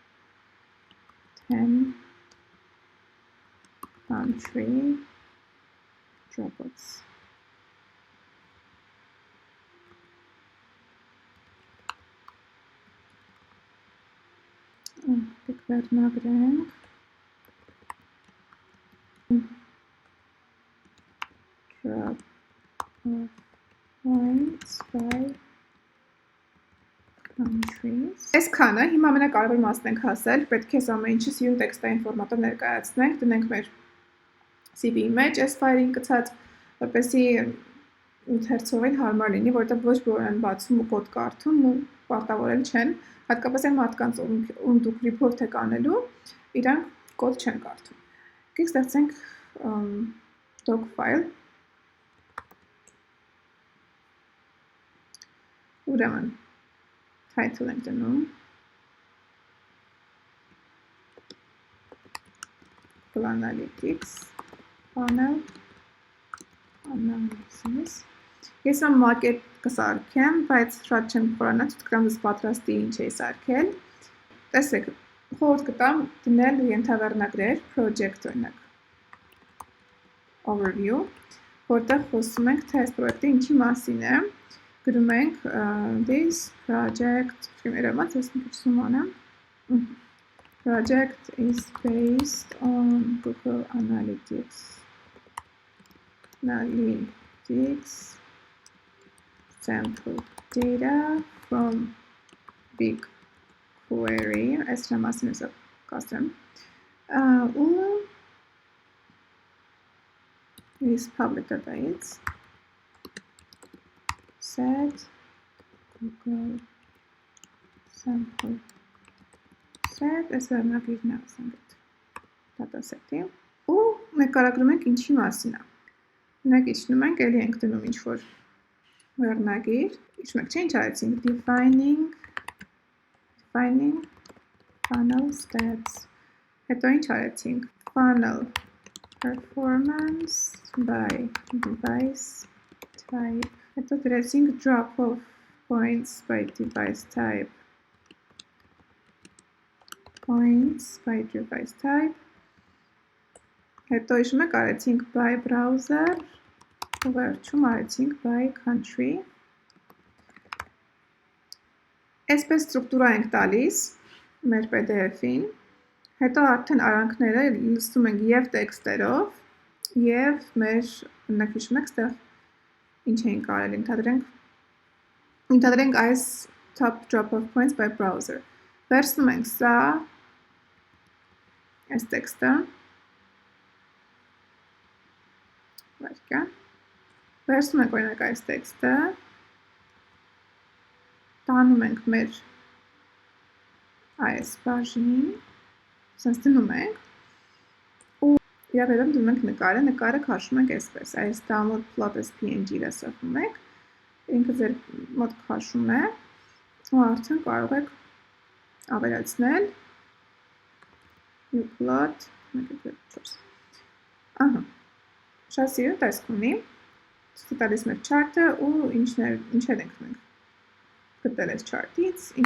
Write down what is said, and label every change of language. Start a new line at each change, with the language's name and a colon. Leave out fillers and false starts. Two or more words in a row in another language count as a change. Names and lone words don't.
English: 10 country drop-offs։
Armenian: Եկեք վերնագրենք
English: drop-off points by countries։
Armenian: Այսքանը, հիմա ամենակարևոր մասն ենք հասել, պետք է այս ամեն ինչը սիրուն տեքստային ֆորմատով ներկայացնենք, դնենք մեր CV-ի մեջ այս ֆայլին գցած, որպեսզի ընթերցողին հարմար լինի, որովհետև ոչ բոլորն են բացում ու կոդ կարդում ու պարտավորել չեն, հատկապես այն մարդկանց, ում դուք report եք անելու, իրանք կոդ չեն կարդում։ Եկեք ստեղծենք
English: doc file։
Armenian: Ուրեմն title ենք դնում,
English: analytics, funnel analysis։
Armenian: Ես ամ մակետ կսարքեմ, բայց շատ չեմ խորանա, ցույց կտամ ձեզ պատրաստի ինչ էի սարքել։ Տեսեք, խորհուրդ կտամ դնել ենթավերնագրեր, project օրինակ, overview, որտեղ խոսում ենք, թե այս պրոյեկտը ինչի մասին է, գրում ենք
English: this project, project is based on Google Analytics sample data from BigQuery,
Armenian: այս մասին է կասեմ, ու
English: is public database set Google sample set,
Armenian: այս վերնագրիրն է ասենք dataset-ի, ու նկարագրում ենք ինչի մասին է։ Մենակ իջնում ենք, էլի ենք դնում ինչ-որ վերնագիր, իջնում ենք, չէ ինչ արեցինք,
English: defining funnel stats,
Armenian: հետո ինչ արեցինք,
English: funnel performance by device type,
Armenian: հետո դրեցինք
English: drop-off points by device type,
Armenian: հետո իջնում ենք արեցինք
English: by browser,
Armenian: ու վերջում արեցինք
English: by country։
Armenian: Այսպես ստրուկտուրա ենք տալիս մեր PDF-ին, հետո արդեն արանքները լցնում ենք և տեքստերով, և մեր, մենակ հիշում եք, ստեղ ինչ էինք արել, ընդհանրենք այս
English: top drop-off points by browser։
Armenian: Վերցնում ենք սա, այս տեքստը, վերցնում ենք օրինակ այս տեքստը, տանում ենք մեր այս բաժին, սենց դնում ենք, ու իրավերում դնում ենք նկարը քաշում ենք այսպես, այս
English: download plot as PNG-
Armenian: ը սրվում եք, ինքը ձեր մոտ քաշում է, ու արդեն կարող եք ավելացնել,
English: new plot,
Armenian: շատ սիրուն տեսք ունի, ցույց տալիս մեր chart-ը ու ինչեր ենք մենք գտել այս chart-ից, ինչ